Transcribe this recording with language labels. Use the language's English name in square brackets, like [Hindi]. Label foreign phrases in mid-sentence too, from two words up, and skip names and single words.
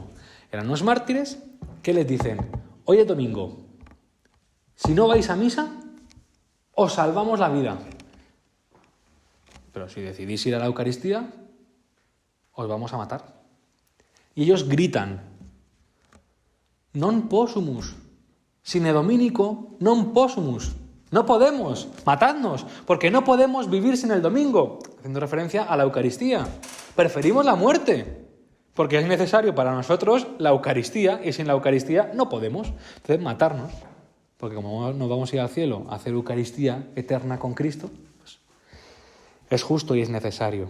[Spanish] Eran unos mártires que les dicen: hoy es domingo, si no vais a misa, os salvamos la vida. Pero si decidís ir a la Eucaristía, os vamos a matar. Y ellos gritan: [Latin] non possumus, sine dominico non possumus. [Spanish] No podemos, matadnos, porque no podemos vivir sin el domingo. Haciendo referencia a la Eucaristía. Preferimos la muerte, porque es necesario para nosotros la Eucaristía, y sin la Eucaristía no podemos. Entonces, matarnos, porque como nos vamos a ir al cielo a hacer Eucaristía eterna con Cristo, pues, es justo y es necesario.